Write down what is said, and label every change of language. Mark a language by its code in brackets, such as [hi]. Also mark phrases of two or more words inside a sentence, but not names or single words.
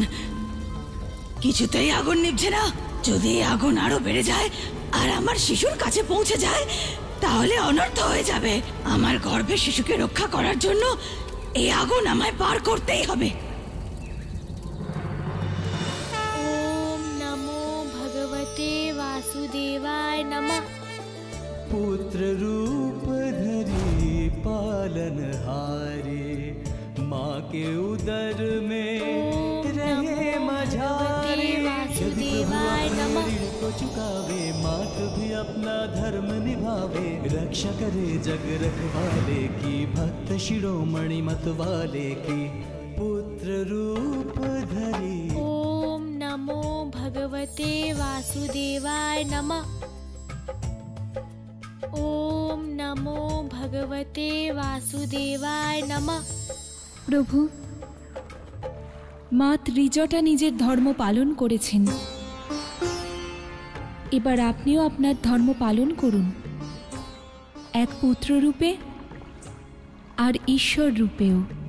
[bn] কিছুতেই আগুন নিভছে না। যদি এই আগুন আরো বেড়ে যায় আর আমার শিশুর কাছে পৌঁছে যায়, তাহলে অনর্থ হয়ে যাবে। আমার গর্ভের শিশুকে রক্ষা করার জন্য এই আগুন আমায় পার করতেই হবে। [sa] ओम नमो भगवते वासुदेवाय नमः। [hi] पुत्र रूप धरी पालनहारी, माँ के उदर में रहे मझारी। [sa] वासुदेवाय नमः। [hi] ऋण को चुकावे, मात भी अपना धर्म निभावे। रक्षा करे जग रखवाले की, भक्त शिरोमणि मत वाले की। पुत्र रूप धरी [sa] ओम नमो भगवते वासुदेवाय नमः। ओम नमो भगवते वासुदेवाय नमः। [bn] প্রভু, মা ত্রিজটা নিজের ধর্ম পালন করেছেন, এবার আপনিও আপনার ধর্ম পালন করুন, এক পুত্র রূপে আর ঈশ্বর রূপেও।